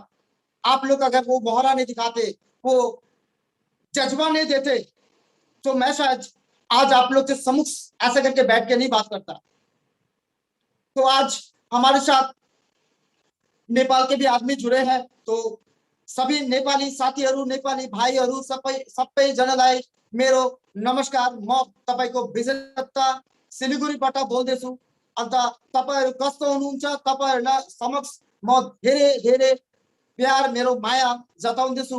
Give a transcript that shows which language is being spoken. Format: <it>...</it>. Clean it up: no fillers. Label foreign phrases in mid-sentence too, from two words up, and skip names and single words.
<hi>आप लोग अगर वो मोहरा नहीं दिखाते, वो जज्बा नहीं देते, तो मैं शायद आज आप लोग के सम्मुख ऐसा करके बैठ के नहीं बात करता। तो आज हमारे साथ नेपाल के भी आदमी जुड़े हैं। तो सभी</hi> <ne>नेपाली साथीहरू, नेपाली भाइहरू सबै जनालाई मेरो नमस्कार। म तपाईको विजय दत्ता सिलिगुडीबाट बोल्दैछु। अन्त तपाईहरु कस्तो हुनुहुन्छ? तपाईहरुलाई समक्ष म धेरै धेरै प्यार, मेरो माया जताउँदैछु।</ne>